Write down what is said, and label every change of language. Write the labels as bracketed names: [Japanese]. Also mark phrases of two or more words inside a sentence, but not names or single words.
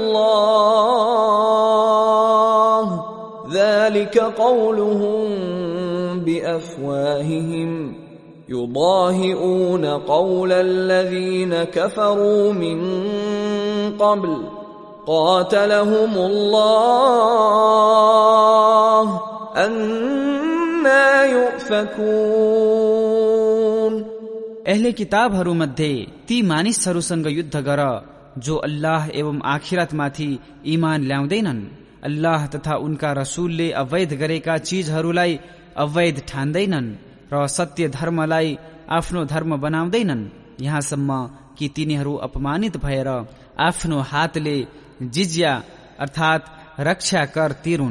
[Arabic] الله ذلك قولهم بأفواههم يضاهئون قول الذين كفروا من قبل قاتلهم الله أنى يؤفكون. [Nepali] अहले किताबहरूमध्ये ती मानिसहरूसँग युद्ध गर जो अल्लाह एवं आखिरतमाथि ईमान ल्याउँदैनन्। अल्लाह तथा उनका रसूलले अवैध गरेका चीजहरूलाई अवैध ठान्दैनन् र सत्य धर्मलाई आफ्नो धर्म बनाउँदैनन्, यहाँसम्म कि तिनीहरू अपमानित भएर आफ्नो हातले जिज्या अर्थात रक्षा कर तिरुन्।